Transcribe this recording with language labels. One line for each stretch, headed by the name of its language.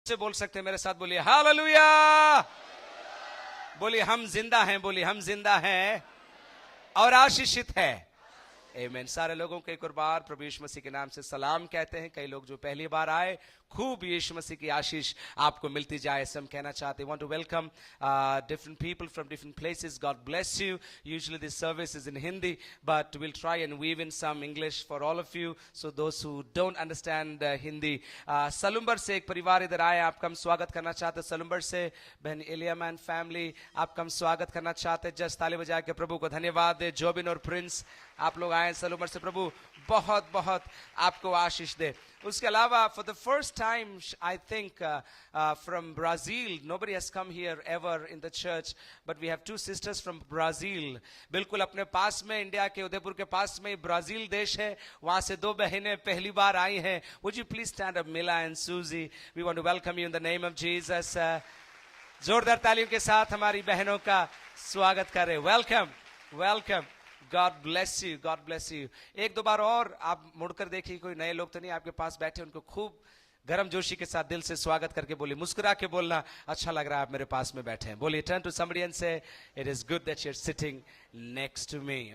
Hindi: से बोल सकते हैं मेरे साथ, बोलिए हालेलुया। बोलिए हम जिंदा हैं, बोलिए हम जिंदा हैं और आशीषित है। आमीन। सारे लोगों को एक और बार प्रभु यीशु मसीह के नाम से सलाम कहते हैं। कई लोग जो पहली बार आए, खूब यीशु मसीह की आशीष आपको मिलती जाए, ऐसे हम कहना चाहते हैं।
English: Want to welcome different people from different places. God bless you. Usually this service is in Hindi, but we'll try and weave in some English for all of you. So those who don't understand Hindi,
Hindi: Salumbar से एक परिवार इधर आए, आपका हम स्वागत करना चाहते हैं। सलुम्बर से बहन एलियामैन फैमिली, आपका हम स्वागत करना चाहते हैं। जस्ट ताली बजा के प्रभु को धन्यवाद दे। जोबिन और प्रिंस, आप लोग आए सलुम्बर से, प्रभु बहुत बहुत आपको आशीष दे। उसके अलावा
English: for the first time I think from Brazil, nobody has come here ever in the church, but we have two sisters from Brazil.
Hindi: बिल्कुल अपने पास में, इंडिया के उदयपुर के पास में ब्राजील देश है, वहां से दो बहनें पहली बार आई हैं।
English: Would you please stand up, Mila and Susie? We want to welcome you in the name of Jesus.
Hindi: जोरदार तालियों के साथ हमारी बहनों का स्वागत करें।
English: Welcome welcome. God bless you, God bless you.
Hindi: एक दो बार और आप मुड़कर देखिए, कोई नए लोग तो नहीं आपके पास बैठे, उनको खूब गर्म जोशी के साथ दिल से स्वागत करके बोलिए, मुस्कुरा के बोलना, अच्छा लग रहा है आप मेरे पास में बैठे हैं। बोलिए,
English: turn to somebody and say, it is good that you're sitting next to me.